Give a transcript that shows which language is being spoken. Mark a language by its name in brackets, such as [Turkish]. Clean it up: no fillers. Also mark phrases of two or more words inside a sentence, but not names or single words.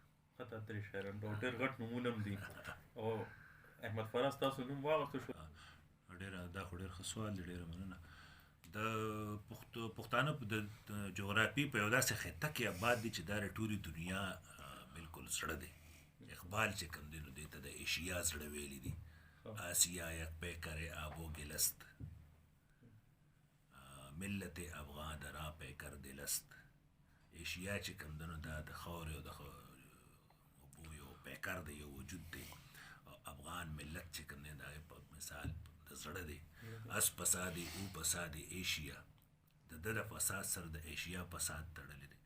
[Pashto] حتی درې شاعران ډېر غټ نومونه هم دي. او احمد فراز تاسو نوم واغوسته شو؟ ډېره دا خو ډېر ښه سوال دی، ډېره مننه. د پښتانه د جغرافي په یو داسې خطه کې آباد دي چې دا د ټولې دنیا بالکل زړه دی. اقبال چې کوم دی نو دې ته د ایشیا زړه ویلی دي. [Persian] آسیا یک پیکر آب و گلست، ملت افغان درا پیکر دلست. [Pashto] ایشیا چې کوم دی نو دا د خاورې او د اوبو یو پیکر دی، یو وجود دی. او افغان ملت چې کوم دی دا په مثال د زړه دی. اس فسادی او فسادی ایشیا، د ده د فساد سره د ایشیا فساد تړلی دی.